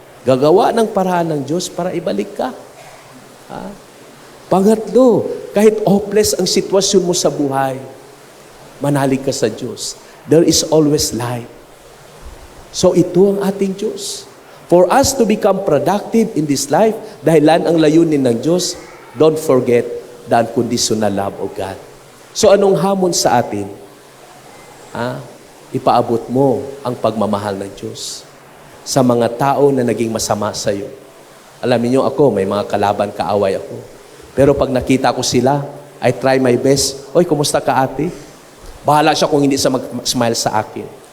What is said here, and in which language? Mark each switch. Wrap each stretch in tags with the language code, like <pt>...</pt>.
<tl>Gagawa ng paraan ng Diyos para ibalik ka. Pangatlo, kahit hopeless ang sitwasyon mo sa buhay, manalig ka sa Diyos.</tl> <en>there is always light. So ito ang ating Diyos. For us to become productive in this life,</en> <tl>dahilan ang layunin ng Diyos,</tl> <en>don't forget the unconditional love of God.</en> <tl>So anong hamon sa atin? Ipaabot mo ang pagmamahal ng Diyos sa mga tao na naging masama sa iyo. Alam niyo ako, may mga kalaban, kaaway ako. Pero pag nakita ko sila,</tl> <en>I try my best.</en> <tl>Oy, kumusta ka ate? Bahala siya kung hindi siya mag-smile sa akin.</tl>